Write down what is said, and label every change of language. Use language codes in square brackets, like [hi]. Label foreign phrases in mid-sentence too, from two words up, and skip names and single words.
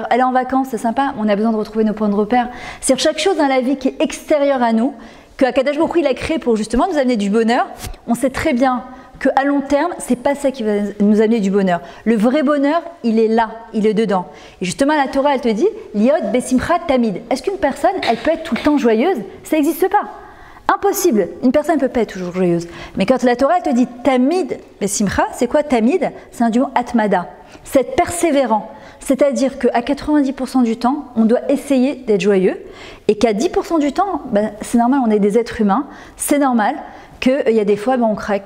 [fr] Aller en vacances, c'est sympa, on a besoin de retrouver nos points de repère. C'est chaque chose dans la vie qui est extérieure à nous, que Akadosh Baruch Hu il a créé pour justement nous amener du bonheur. On sait très bien qu'à long terme, c'est pas ça qui va nous amener du bonheur. Le vrai bonheur, il est là, il est dedans. Et justement, la Torah, elle te dit, [he] להיות בשמחה תמיד. [fr] Est-ce qu'une personne, elle peut être tout le temps joyeuse? Ça n'existe pas. Impossible. Une personne ne peut pas être toujours joyeuse. Mais quand la Torah, elle te dit [he] תמיד בשמחה, [fr] c'est quoi tamid? C'est un du mot atmada. C'est être persévérant. C'est-à-dire qu'à 90% du temps, on doit essayer d'être joyeux et qu'à 10% du temps, c'est normal, on est des êtres humains, c'est normal qu'il y a des fois, on craque.